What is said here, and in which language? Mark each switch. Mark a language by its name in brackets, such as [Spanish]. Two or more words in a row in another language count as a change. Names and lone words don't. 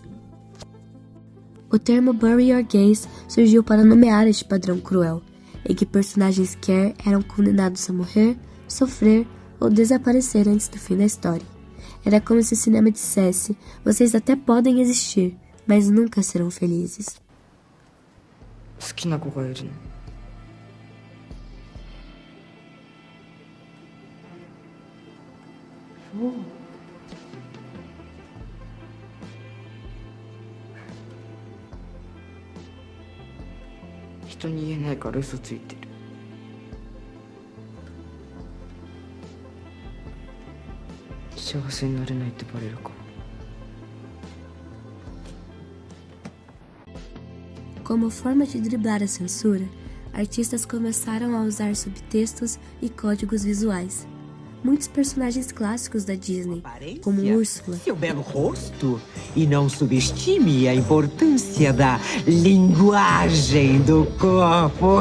[Portuguese] O termo Bury Your Gays surgiu para nomear este padrão cruel, em que personagens queer eram condenados a morrer, sofrer ou desaparecer antes do fim da história. Era como se o cinema dissesse: vocês até podem existir, mas nunca serão felizes. [Japanese] 好きな子がいるの。そう。人に言えないから嘘ついてる。幸せになれないってバレるかも。 [Portuguese] Como forma de driblar a censura, artistas começaram a usar subtextos e códigos visuais. Muitos personagens clássicos da Disney, como Úrsula, seu belo rosto, e não subestime a importância da linguagem do corpo.